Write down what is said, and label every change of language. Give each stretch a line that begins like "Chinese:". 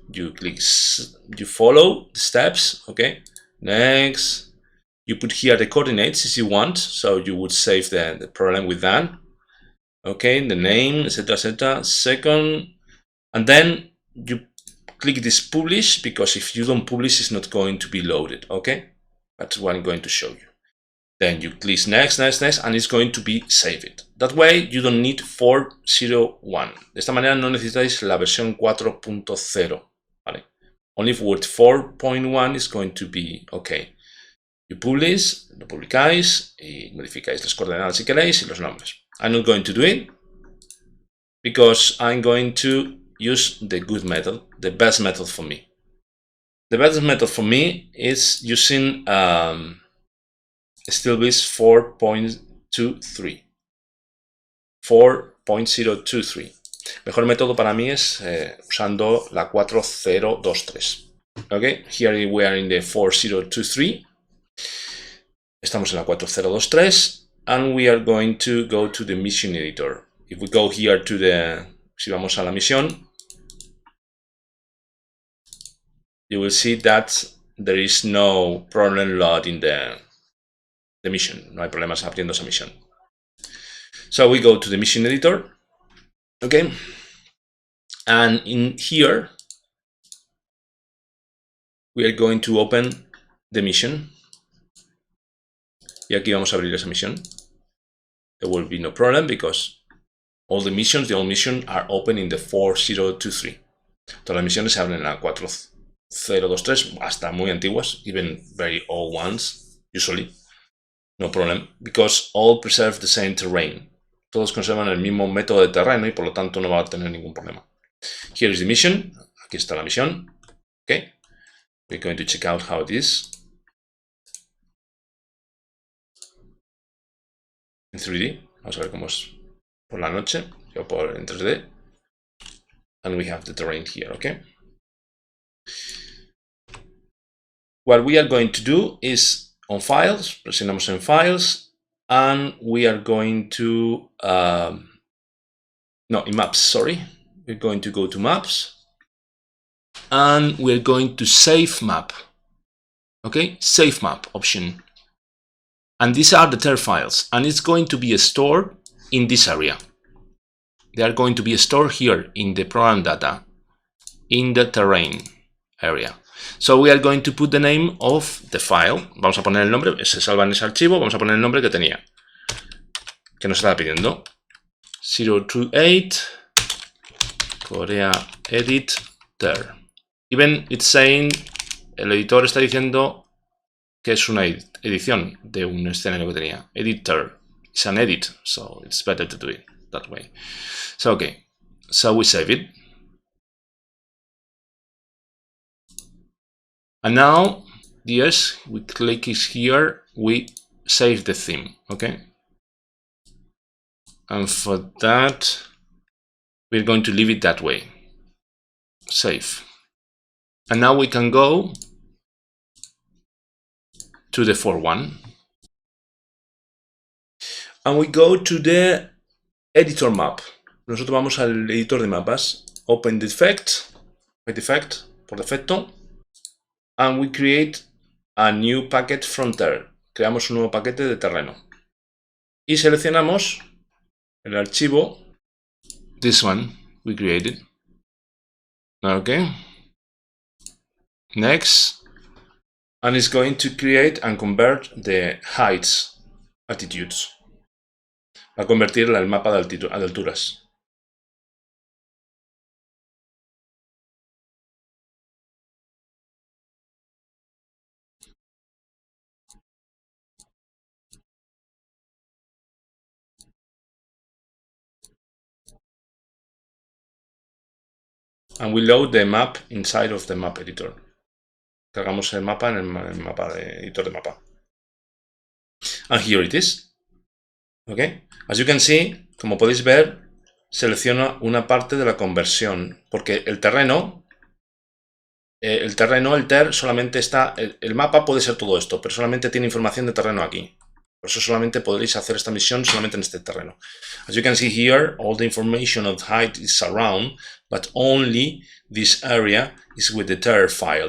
English: You click, you follow the steps, okay, next, you put here the coordinates if you want, so you would save the problem with that, okay, the name, etc, etc, second, and then you click this publish, because if you don't publish, it's not going to be loaded, okay, that's what I'm going to show you. Then you click next, next, next, and it's going to be saved. That way, you don't need 4.01.
Spanish: De esta manera no necesitáis la versión 4.0, ¿vale?
English: Only with 4.1 is going to be okay. You publish,
Spanish: lo publicáis y modificáis las coordenadas si queréis y los nombres.
English: I'm not going to do it because I'm going to use the good method, the best method for me. The best method for me is using SteelBeasts 4.23. 4.023.
Spanish: Mejor método para mí es usando la 4.023.
English: Okay, here we are in the 4.023.
Spanish: Estamos en la 4.023
English: and we are going to go to the mission editor. If we go here to the,
Spanish: si vamos a la misión,
English: you will see that there is no problem loading the mission.
Spanish: No hay problemas abriendo esa misión.
English: So we go to the mission editor. Okay. And in here, we are going to open the mission.
Spanish: Y aquí vamos a abrir esa misión.
English: There will be no problem because all the missions, the old mission, are open in the 4.023.
Spanish: Todas las misiones se abren en la 4.023, hasta muy antiguas,
English: even very old ones, usually. No problem, because all preserve the same terrain.
Spanish: Todos conservan el mismo método de terreno y por lo tanto no va a tener ningún problema.
English: Here is the mission.
Spanish: Aquí está la misión.
English: Okay. We're going to check out how it is.
Spanish: En 3D. Vamos a ver cómo es por la noche. Yo por en 3D.
English: And we have the terrain here, okay? What we are going to do is on files,
Spanish: presionamos en files,
English: and we are going to, no, in maps, sorry. We're going to go to maps, and we're going to save map, okay? Save map option. And these are the TER files, and it's going to be stored in this area. They are going to be stored here in the program data, in the terrain area. So we are going to put the name of the file.
Spanish: Vamos a poner el nombre, se salva en ese archivo, vamos a poner el nombre que tenía, que nos estaba pidiendo.
English: 028 Korea edit ter. Even it's saying,
Spanish: el editor está diciendo que es una edición de un escenario que tenía.
English: Editor. It's an edit, so it's better to do it that way. So okay, so we save it. And now, yes, we click here, we save the theme, okay? And for that, we're going to leave it that way. Save. And now we can go to the 4.1. And we go to the editor map.
Spanish: Nosotros vamos al editor de mapas.
English: Open defect, by defect,
Spanish: por defecto.
English: And we create a new packet from there.
Spanish: Creamos un nuevo paquete de terreno. Y seleccionamos el archivo.
English: This one we created. Okay. Next. And it's going to create and convert the heights, altitudes.
Spanish: Va a convertir el mapa de alturas.
English: And we load the map inside of the map editor.
Spanish: Cargamos el mapa en el mapa editor de mapa.
English: And here it is. Okay. As you can see,
Spanish: como podéis ver, selecciona una parte de la conversión, porque el terreno, el TER solamente está, el mapa puede ser todo esto, pero solamente tiene información de terreno aquí. Por eso solamente podréis hacer esta misión solamente en este terreno.
English: As you can see here, all the information of height is around, but only this area is with the TER file.